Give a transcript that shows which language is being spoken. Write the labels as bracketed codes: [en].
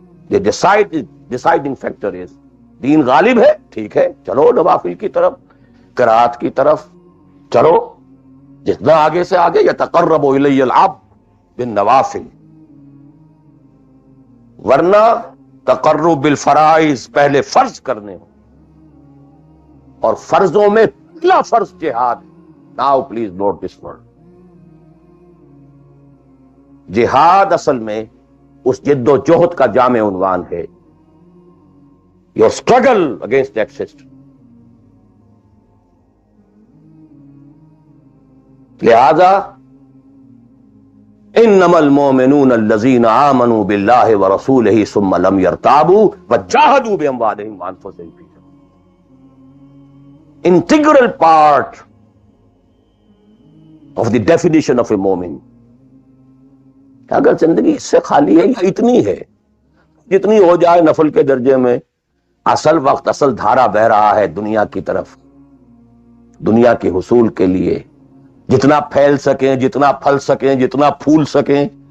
[en] The deciding factor is [ur] دین غالب ہے، ٹھیک ہے، چلو نوافل کی طرف، قرات کی طرف چلو، جتنا آگے سے آگے [ar] یتقرب الی العبد بالنوافل، [ur] ورنہ تقرب بالفرائض پہلے فرض کرنے ہو، اور فرضوں میں پہلا فرض جہاد. [en] Now please note this word. [ur] جہاد اصل میں اس جد و جہد کا جامع عنوان ہے، [en] your struggle against that system. [ar] لہذا انما المؤمنون الذين آمنوا بالله ورسوله ثم لم يرتابوا وجاهدوا باموالهم وانفسهم في سبيل الله. [en] Integral part of the definition of a مومن. [ur] اگر زندگی اس سے خالی ہے یا اتنی ہے جتنی ہو جائے نفل کے درجے میں، اصل وقت، اصل دھارا بہ رہا ہے دنیا کی طرف، دنیا کے حصول کے لیے، جتنا پھیل سکیں، جتنا پھل سکیں، جتنا پھول سکیں،